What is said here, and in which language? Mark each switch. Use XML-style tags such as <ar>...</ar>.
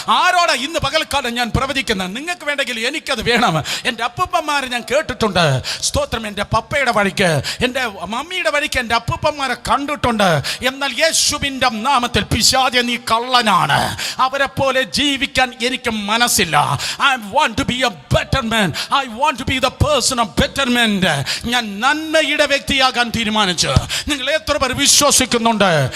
<ml>ആരോടാ ഇന്ന് പകൽക്കാലം ഞാൻ പ്രവചിക്കുന്നത്? നിങ്ങൾക്ക് വേണ്ടെങ്കിൽ എനിക്കത് വേണം. എൻ്റെ അപ്പൂപ്പന്മാരെ ഞാൻ കേട്ടിട്ടുണ്ട്. സ്തോത്രം. എൻ്റെ പപ്പയുടെ വഴിക്ക്, എൻ്റെ മമ്മിയുടെ വഴിക്ക് എൻ്റെ അപ്പൂപ്പന്മാരെ കണ്ടിട്ടുണ്ട്. എന്നാൽ യേശുവിൻ്റെ നാമത്തിൽ പിശാചേ, നീ കള്ളനാണ്. അവരെ പോലെ ജീവിക്കാൻ എനിക്ക് മനസ്സില്ല.</ml> <en>I want to be a better man. I want to be the person of betterment.</en> <ml>ഞാൻ നന്മയുടെ വ്യക്തിയാകാൻ തീരുമാനിച്ചു. നിങ്ങൾ എത്ര പേർ വിശ്വസിക്കുന്നുണ്ട്?</ml>